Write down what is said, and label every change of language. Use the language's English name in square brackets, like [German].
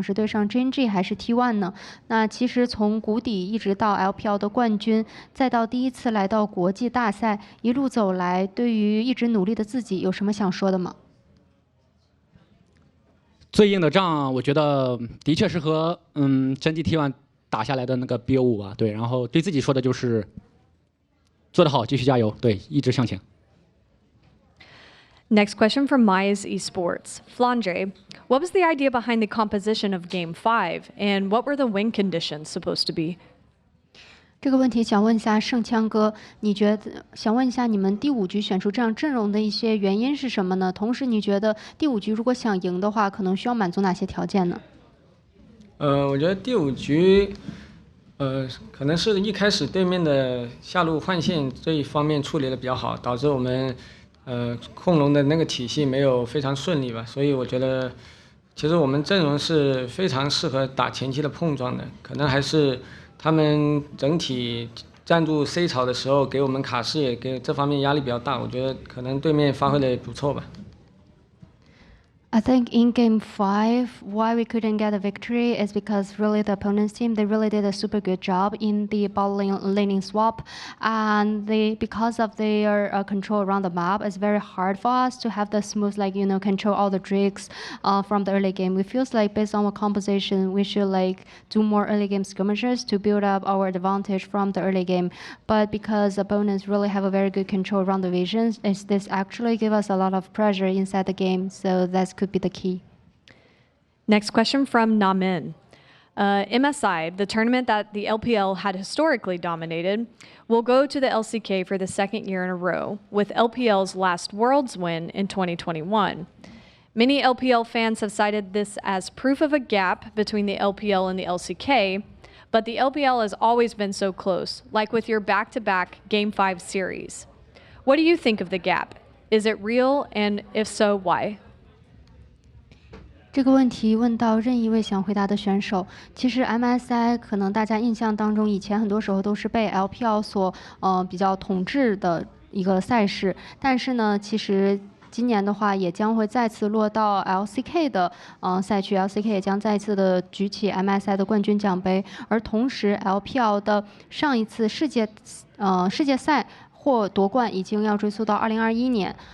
[Chinese] 是对上 JNG 还是 T1 呢？那其实从谷底一直到 LPL 的冠军，再到第一次来到国际大赛，一路走来，对于一直努力的自己有什么想说的吗？最硬的仗，我觉得的确是和真纪 T1 打下来的那个 BO5吧。对，然后对自己说的就是做得好，继续加油，对，一直向前。 [English] Next question from Myas Esports. Flandre, what was the idea behind the composition of Game 5, and what were the win conditions supposed to be? [Chinese] 这个问题想问一下盛枪哥，你觉得想问一下你们第5局选出这样阵容的一些原因是什么呢？同时，你觉得第5局如果想赢的话，可能需要满足哪些条件呢？我觉得第5局，可能是一开始对面的下路换线这一方面处理的比较好，导致我们控龙的那个体系没有非常顺利吧，所以我觉得其实我们阵容是非常适合打前期的碰撞的，可能还是他们整体站住 C 槽的时候给我们卡视野，给这方面压力比较大，我觉得可能对面发挥的也不错吧。 [English] I think in game 5, why we couldn't get a victory is because really the opponent's team, they really did a super good job in the ball laning swap. And because of their control around the map, it's very hard for us to have the smooth, control all the drakes from the early game. It feels like based on our composition, we should do more early game skirmishes to build up our advantage from the early game. But because opponents really have a very good control around the visions, this actually give us a lot of pressure inside the game. So that could be the key. Next question from Namin. MSI, the tournament that the LPL had historically dominated, will go to the LCK for the second year in a row, with LPL's last Worlds win in 2021. Many LPL fans have cited this as proof of a gap between the LPL and the LCK, but the LPL has always been so close, like with your back-to-back Game 5 series. What do you think of the gap? Is it real, and if so, why? [Chinese] 这个问题问到任意一位想回答的选手。其实 MSI 可能大家印象当中，以前很多时候都是被 LPL 所比较统治的一个赛事，但是呢，其实今年的话也将会再次落到 LCK 的赛区 ，LCK 也将再次的举起 MSI 的冠军奖杯，而同时 LPL 的上一次世界赛或夺冠已经要追溯到2021年。